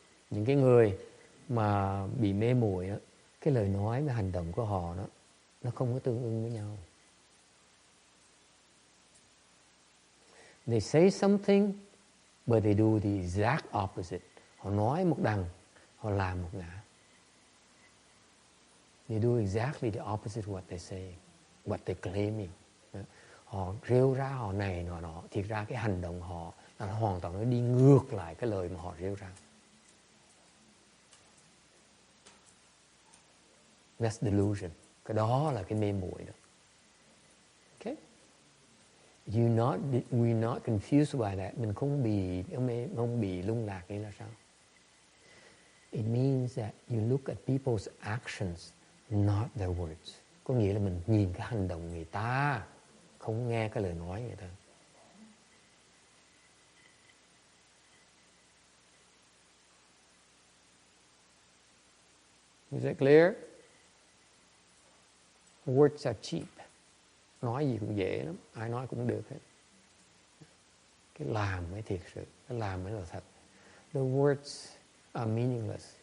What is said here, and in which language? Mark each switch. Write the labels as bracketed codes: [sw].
[vi] Những cái người mà bị mê muội đó, cái lời nói và hành động của họ đó, nó không có tương ưng với nhau. [en] They say something, but they do the exact opposite. [vi] Họ nói một đằng, họ làm một ngả. [en] They do exactly the opposite of what they say, what they're claiming. [vi] Họ rêu ra, họ này nọ, thiệt ra cái hành động họ nó hoàn toàn nó đi ngược lại cái lời mà họ rêu ra. [en] That's delusion. [vi] Cái đó là cái mê muội đó. Okay? [en] We're not confused by that. [vi] Mình không bị lung lạc. Nghĩa là sao? [en] It means that you look at people's actions, not their words. [vi] Có nghĩa là mình nhìn cái hành động người ta, không nghe cái lời nói người ta. [en] Is it clear? Words are cheap. [vi] Nói gì cũng dễ lắm, ai nói cũng được hết. Cái làm mới thiệt sự, cái làm mới là thật. [en] The words are meaningless.